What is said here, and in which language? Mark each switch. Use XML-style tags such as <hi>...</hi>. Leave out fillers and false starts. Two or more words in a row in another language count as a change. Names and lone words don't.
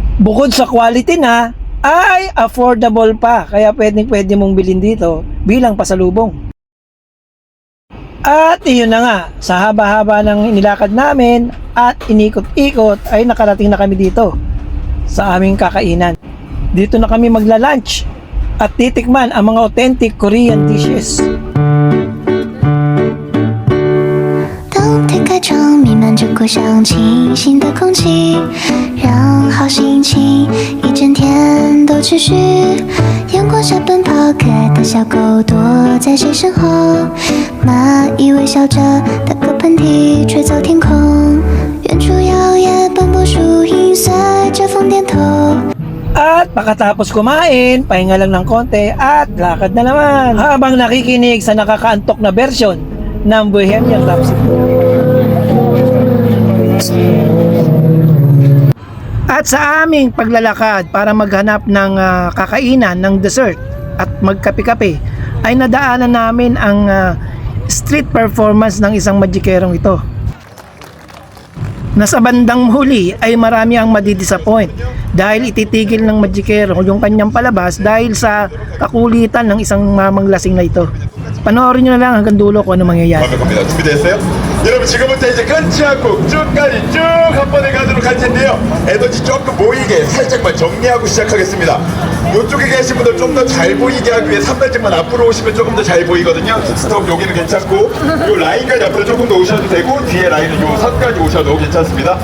<tl>Bukod sa quality na, ay affordable pa, kaya pwede mong bilhin dito bilang pasalubong. At iyon na nga, sa haba-haba ng inilakad namin at inikot-ikot ay nakarating na kami dito sa aming kakainan. Dito na kami magla-lunch at titikman ang mga</tl> <en>authentic Korean dishes.</en> <zh>当推开窗，弥漫着故乡清新的空气，让好心情一整天都持续。阳光下奔跑，可爱的小狗躲在谁身后？蚂蚁微笑着打个喷嚏，吹走天空。远处摇曳斑驳树影，随着风点头。</zh> <tl>At pagkatapos kumain, pahinga lang ng konti at lakad na naman habang nakikinig sa nakakaantok na version ng Bohemian Rhapsody. At sa aming paglalakad para maghanap ng kakainan ng dessert at magkape-kape ay nadaanan namin ang street performance ng isang magikerong ito. Nasa bandang huli ay marami ang madidisappoint dahil ititigil ng magikero yung kanyang palabas dahil sa kakulitan ng isang mamang lasing na ito. Panoorin nyo na lang hanggang dulo kung ano mangyayari.</tl> <ko>완벽합니다. 준비됐어요? 여러분 지금부터 이제 끊지 않고 쭉까지 쭉 한 번에 가도록 할 텐데요. 에너지 조금 모이게 살짝만 정리하고 시작하겠습니다. 이쪽에 계신 분들 좀 더 잘 보이게 하기 위해 3발짝만 앞으로 오시면 조금 더 잘 보이거든요. 스톱 여기는 괜찮고 요 라인까지 앞으로 조금 더 오셔도 되고 뒤에 라인은 요 선까지 오셔도 괜찮습니다.</ko>